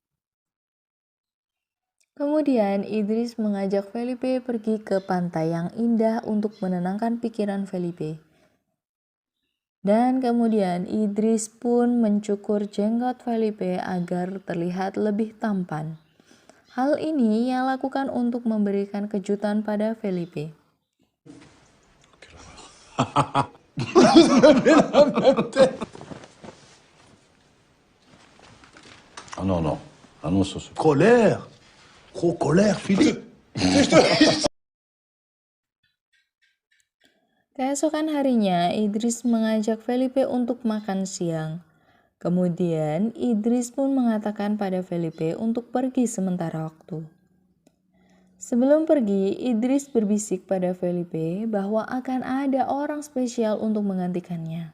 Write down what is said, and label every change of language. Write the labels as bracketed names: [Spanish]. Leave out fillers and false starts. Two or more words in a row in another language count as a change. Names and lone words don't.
[Indonesian] Kemudian Idris mengajak Felipe pergi ke pantai yang indah untuk menenangkan pikiran Felipe. Dan kemudian Idris pun mencukur jenggot Felipe agar terlihat lebih tampan. Hal ini ia lakukan untuk memberikan kejutan pada Felipe. [French] Ah non, non. Ah non, ça c'est... Colère. Gros colère, Philippe. [Indonesian] Keesokan harinya, Idris mengajak Felipe untuk makan siang. Kemudian, Idris pun mengatakan pada Felipe untuk pergi sementara waktu. Sebelum pergi, Idris berbisik pada Felipe bahwa akan ada orang spesial untuk menggantikannya.